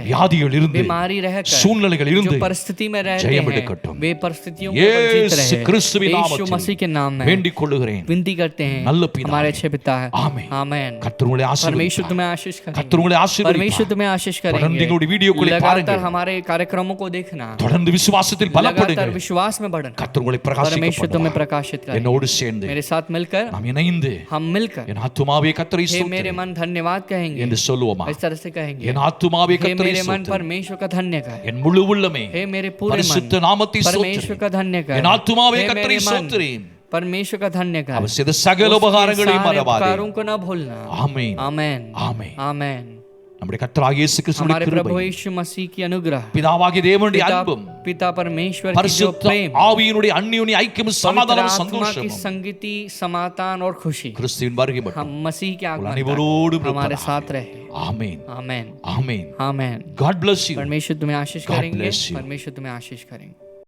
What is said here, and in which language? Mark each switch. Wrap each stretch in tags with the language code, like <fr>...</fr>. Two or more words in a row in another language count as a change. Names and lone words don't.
<ta>வியாதிகள் இருந்து,</ta> <hi>बीमारी रहकर,</hi> <ta>சூழ்நிலைகள்</ta> <hi>जो</hi> <ta>இருந்து</ta> <hi>परिस्थिति में रहते</hi> <ta>ஜெயம்</ta> <hi>हैं,</hi> <ta>எடுக்கட்டும்.</ta> <hi>वे परिस्थितियों को जीत</hi> <ta>இயேசு</ta> <hi>रहे।</hi> <ta>கிறிஸ்துவின்</ta> <hi>यीशु</hi> <ta>நாமத்தில்</ta> <hi>मसीह के नाम में</hi> <ta>வேண்டிக் கொள்ளுகிறேன்.</ta> <hi>विनती करते हैं</hi> <ta>நல்ல பிதாவே.</ta> <hi>हमारे अच्छे पिता है।</hi> <ta>ஆமென்.</ta> <hi>आमेन।</hi> <ta>கர்த்தர் உங்களை</ta> <hi>परमेश्वर</hi> <ta>ஆசீர்வதிப்பார்.</ta> <hi>तुम्हें आशीष</hi> <ta>கர்த்தர் உங்களை</ta> <hi>करेंगे।</hi> <ta>ஆசீர்வதிப்பார்.</ta> <hi>परमेश्वर तुम्हें आशीष</hi> <ta>தொடர்ந்து</ta> <hi>करेंगे।</hi> <ta>எங்களுடைய வீடியோக்களை</ta> <hi>लगातार</hi> <ta>பாருங்கள்.</ta> <hi>हमारे कार्यक्रमों को देखना,</hi> <ta>தொடர்ந்து விசுவாசத்தில்</ta> <hi>लगातार</hi> <ta>பலப்படுங்கள்.</ta> <hi>विश्वास में बढ़ना।</hi> <ta>கர்த்தர் உங்களை</ta> <hi>परमेश्वर तुम्हें</hi> <ta>பிரகாசிக்க</ta> <hi>प्रकाशित करें।</hi> <ta>என்னோடு சேர்ந்து</ta> <hi>मेरे साथ मिलकर,</hi> <ta>நாம் இணைந்து</ta> <hi>हम मिलकर</hi> <ta>என் ஆத்துமாவே கர்த்தரை</ta> <hi>हे मेरे</hi> <ta>ஸ்தோத்திரி</ta> <hi>मन धन्यवाद कहेंगे।</hi> <ta>என்று சொல்லுவோமா?</ta> <hi>इस तरह से कहेंगे,</hi> <ta>என் ஆத்துமாவே</ta> <hi>हे</hi> <ta>கர்த்தரை</ta> <hi>मेरे मन</hi> <ta>ஸ்தோத்திரி,</ta> <hi>परमेश्वर का धन्य कर।</hi> <ta>என் முழு உள்ளமே</ta> <hi>हे मेरे पूरे</hi> <ta>பரிசுத்த</ta> <hi>मन</hi> <ta>நாமத்தை</ta> <hi>परमेश्वर</hi> <ta>ஸ்தோத்திரி,</ta> <hi>का धन्य कर।</hi> <ta>என் ஆத்துமாவே</ta> <hi>हे</hi> <ta>கர்த்தரை</ta> <hi>मेरे मन</hi> <ta>ஸ்தோத்திரி,</ta> <hi>परमेश्वर का धन्य कर।</hi> <ta>அவர் செய்த சகல</ta> <hi>उसके</hi> <ta>உபகாரங்களையும்</ta> <hi>सारे</hi> <ta>மறவாதே.</ta> <hi>उपकारों को न भूलना।</hi> <ta>ஆமென்.</ta> <hi>आमेन।</hi> <ta>ஆமென்.</ta> <hi>आमेन।</hi> <ta>நம்முடைய கர்த்தராகிய இயேசு கிறிஸ்துவின்</ta> <hi>हमारे प्रभु</hi> <ta>கிருபை,</ta> <hi>यीशु मसीह की अनुग्रह,</hi> <ta>பிதாவாகிய தேவனுடைய</ta> <hi>पिता</hi> <ta>அன்பும்,</ta> <hi>पिता परमेश्वर की जो</hi> <ta>பரிசுத்த</ta> <hi>प्रेम,</hi> <ta>ஆவியினுடைய அந்யோன்ய ஐக்கியமும்</ta> <hi>पवित्र</hi> <ta>சமாதானமும்</ta> <hi>आत्मा की</hi> <ta>சந்தோஷமும்</ta> <hi>संगति, समाधान और खुशी</hi> <ta>கிறிஸ்துவின் வருகை மட்டும்</ta> <hi>हम मसीह के आगमन</hi> <ta>அனைவரோடும்</ta> <hi>तक हमारे</hi> <ta>இருப்பதாக.</ta> <hi>साथ रहे।</hi> <ta>ஆமென்.</ta> <hi>आमेन।</hi> <ta>ஆமென்.</ta> <hi>आमेन।</hi> <en>God bless you.</en> <hi>परमेश्वर तुम्हें आशीष</hi> <en>God</en> <hi>करेंगे।</hi> <en>bless you.</en> <hi>परमेश्वर तुम्हें आशीष करेंगे।</hi>